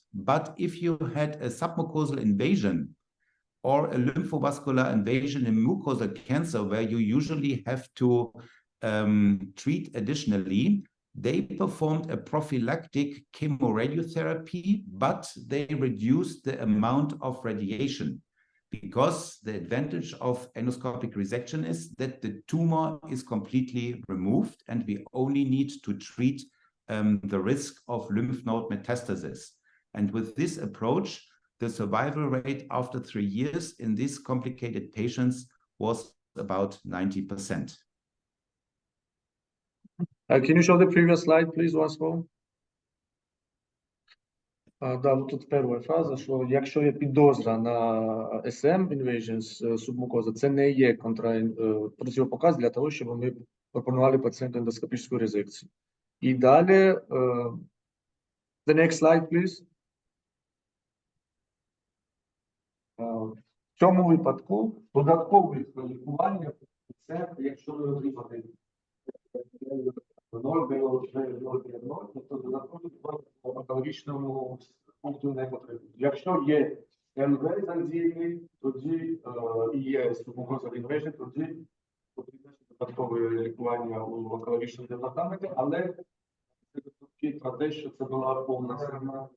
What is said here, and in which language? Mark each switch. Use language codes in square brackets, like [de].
[en] But if you had a submucosal invasion or a lymphovascular invasion in mucosal cancer, where you usually have to treat additionally, they performed a prophylactic chemoradiotherapy, but they reduced the amount of radiation, because the advantage of endoscopic resection is that the tumor is completely removed and we only need to treat the risk of lymph node metastasis. And with this approach, the survival rate after 3 years in these complicated patients was about 90%. Can you show the previous slide, please, once more? [uk] Да, тут перша фраза, що якщо є підозра на SM, invasions, субмукоза, це не є протипоказ для того, щоб ми пропонували пацієнту ендоскопічну резекцію. І далі, [en] the next slide, please. [uk] В цьому випадку додаткове лікування це, якщо ви отримали 0,0, тобто додатково по патологічному пункту не потрібно. Якщо є НВ задіяний, тоді і є субмукозal invasion, тоді потрібно додаткове лікування у онкологічному департаменті, але це про те, що це була повна схема.